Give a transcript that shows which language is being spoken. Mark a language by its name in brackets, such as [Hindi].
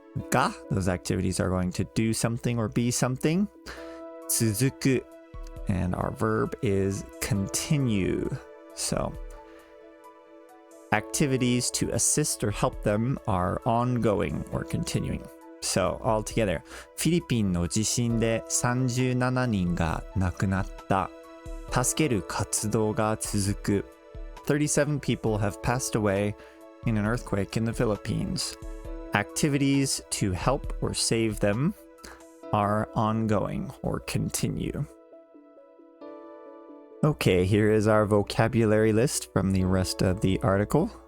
[English] Ga, those activities are going to do something or be something. 続く, and our verb is continue. So activities to assist or help them are ongoing or continuing. So all together, [Japanese] フィリピンの地震で37人が亡くなった。助ける活動が続く。 [English] 37 people have passed away in an earthquake in the Philippines. Activities to help or save them are ongoing or continue. Okay, here is our vocabulary list from the rest of the article.